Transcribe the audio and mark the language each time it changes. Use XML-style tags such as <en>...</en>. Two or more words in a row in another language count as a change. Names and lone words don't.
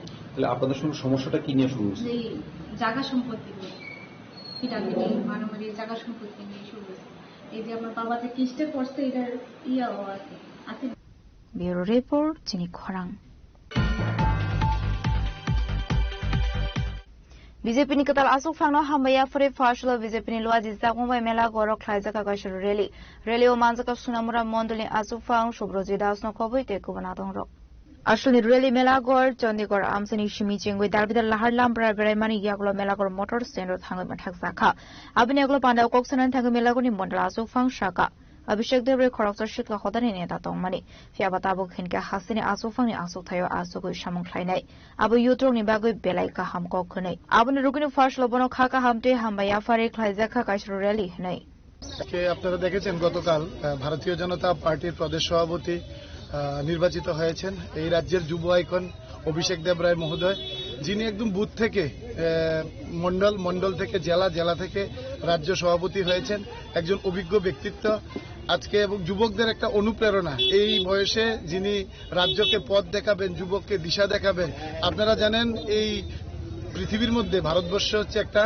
<bn>তাহলে আপনাদের সঙ্গে সমস্যাটা কি নিয়ে শুরু হয়েছে যে জায়গা সম্পত্তি নিয়ে পিটাপিটি মারামারি জায়গা সম্পত্তি নিয়ে শুরু হয়েছে এই যে আমার বাবা যে কিস্টে করছে এটার ইয়াও আছে</bn> <en>Bureau Report</en> <trp>চিনি খরাং BJP ni katal asuk phangno hambaya fore fashlo BJP ni lwa jisa ngombai mela gorok khlaijaka gaishur rally o manjaka sunamura mondoli asuk phang subroji dasno khoboi te kubana dongro Ashuni rally melagor Chandigarh amsani shimi chengoi darbidar lahar lambra berai mani yaglo melagor motor stand ro thangoi mathak sakha abini aglo panda koksanan thangoi melagor ni mondala asuk phang shaka Abhishek Debre khoroksa shitka khodani neta tongmani fiabata bu khinka hasini asuk phang ni asuk thayo asuk samung khlainai abu yutrong ni bagoi belai ka hamko khunai abuni rukuni first lobono khaka hamte hambaya fare khlaijaka kaishru rally hnai</trp> <bn>কে আপনারা দেখেছেন গতকাল ভারতীয় জনতা পার্টির প্রদেশ সভাপতি নির্বাচিত হয়েছেন এই রাজ্যের যুব আইকন অভিষেক দেব রায় মহোদয় যিনি একদম বুথ থেকে মন্ডল থেকে জেলা থেকে রাজ্য সভাপতি হয়েছেন একজন অভিজ্ঞ ব্যক্তিত্ব আজকে এবং যুবকদের একটা অনুপ্রেরণা এই বয়সে যিনি রাজ্যকে পথ দেখাবেন যুবককে দিশা দেখাবেন আপনারা জানেন এই পৃথিবীর মধ্যে ভারতবর্ষ হচ্ছে একটা</bn>